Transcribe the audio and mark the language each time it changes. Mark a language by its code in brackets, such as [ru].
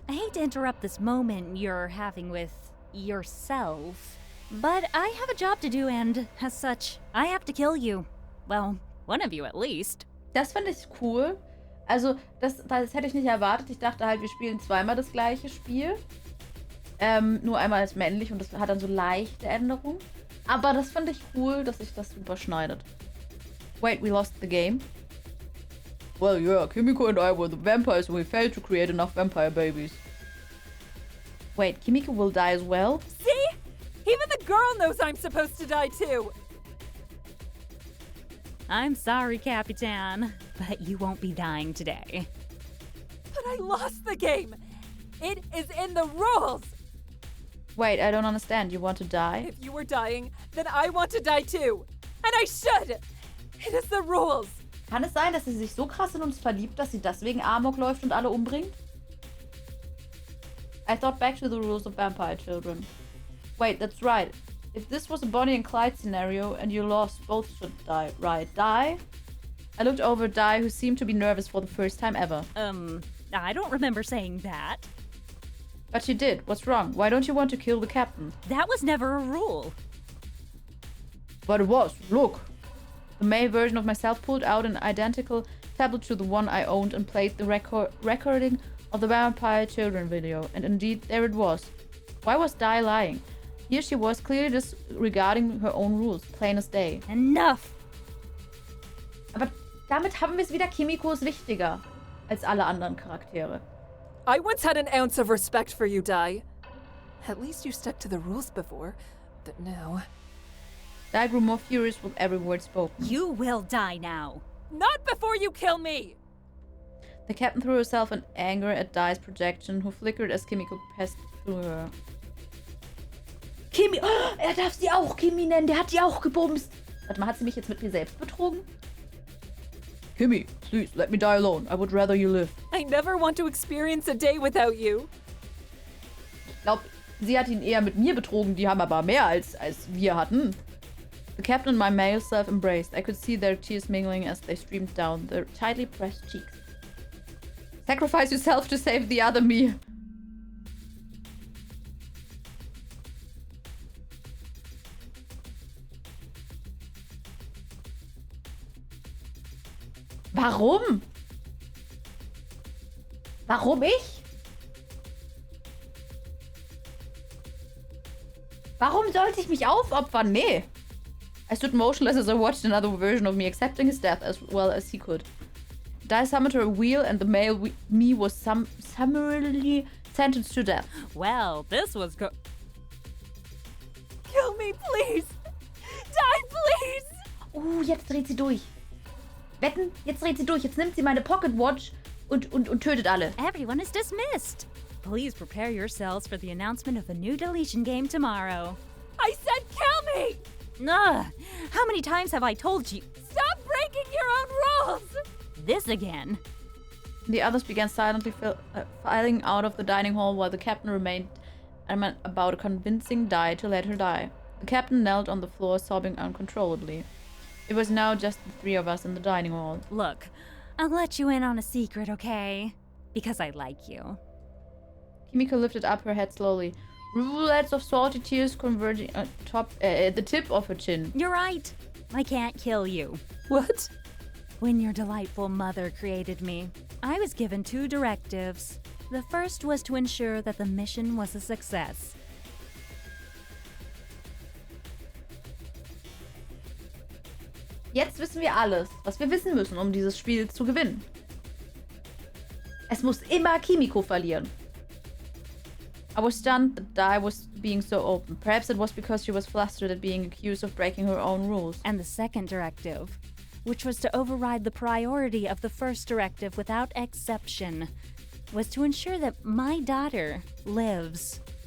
[en] I hate to interrupt this moment you're having with yourself, but I have a job to do and, as such, I have to kill you. Well, one of you at least. [de] Das finde ich cool. Also, das hätte ich nicht erwartet. Ich dachte halt, wir spielen zweimal das gleiche Spiel. Nur einmal als männlich und das hat dann so leichte Änderungen. Aber das finde ich cool, dass sich das überschneidet. [en] Wait, we lost the game? Well, yeah, Kimiko and I were the vampires and we failed to create enough vampire babies. Wait, Kimiko will die as well? See? Even the girl knows I'm supposed to die too. I'm sorry, Capitan, but you won't be dying today. I lost the game. It is in the rules. Wait, I don't understand. You want to die? If you were dying, then I want to die too. And I should. It is the rules. [de] Kann es sein, dass sie sich so krass in uns verliebt, dass sie deswegen Amok läuft und alle umbringt? [en] I thought back to the rules of vampire children. Wait, that's right. If this was a Bonnie and Clyde scenario and you lost, both should die, right? Die? I looked over at Di, who seemed to be nervous for the first time ever. I don't remember saying that. But you did. What's wrong? Why don't you want to kill the captain? That was never a rule. But it was. Look. The male version of myself pulled out an identical tablet to the one I owned and played the recording of the Vampire Children video. And indeed, there it was. Why was Di lying? Here she was, clearly disregarding her own rules, plain as day. Enough! [de] Aber damit haben wir es wieder. Kimiko ist wichtiger als alle anderen Charaktere. [en] I once had an ounce of respect for you, Di. At least you stuck to the rules before, but now... Di grew more furious with every word spoken. You will die now. Not before you kill me! The captain threw herself in anger at Di's projection, who flickered as Kimiko passed through her. Kimi! [de] Oh, er darf sie auch Kimi nennen, der hat die auch gebumst. Warte mal, hat sie mich jetzt mit mir selbst betrogen? [en] Kimmy, please, let me die alone. I would rather you live. I never want to experience a day without you. [de] Ich glaube, sie hat ihn eher mit mir betrogen. Die haben aber mehr als wir hatten. [en] The captain and my male self embraced. I could see their tears mingling as they streamed down their tightly pressed cheeks. Sacrifice yourself to save the other me. [de] Warum? Warum ich? Warum sollte ich mich aufopfern? Nee. [en] I stood motionless as I watched another version of me accepting his death as well as he could. Di summoned her wheel and the male me was summarily sentenced to death. Well, this was Kill me, please! Die, please! [de] Jetzt dreht sie durch. Wetten, jetzt dreht sie durch. Jetzt nimmt sie meine Pocket Watch und tötet alle. [en] Everyone is dismissed. Please prepare yourselves for the announcement of a new deletion game tomorrow. I said kill me! Ugh, how many times have I told you? Stop breaking your own rules! This again. The others began silently filing out of the dining hall while the captain remained adamant about convincing Di to let her die. The captain knelt on the floor, sobbing uncontrollably. It was now just the three of us in the dining hall. Look, I'll let you in on a secret, okay? Because I like you. Kimiko lifted up her head slowly. Rivulets of salty tears converging at the tip of her chin. You're right. I can't kill you. What? When your delightful mother created me, I was given 2 directives. The first was to ensure that the mission was a success. [de] Jetzt wissen wir alles, was wir wissen müssen, um dieses Spiel zu gewinnen. Es muss immer Kimiko verlieren. [en] I was stunned that Di was being so open. Perhaps it was because she was flustered at being accused of breaking her own rules. And the second directive, which was to override the priority of the first directive without exception, was to ensure that my daughter lives.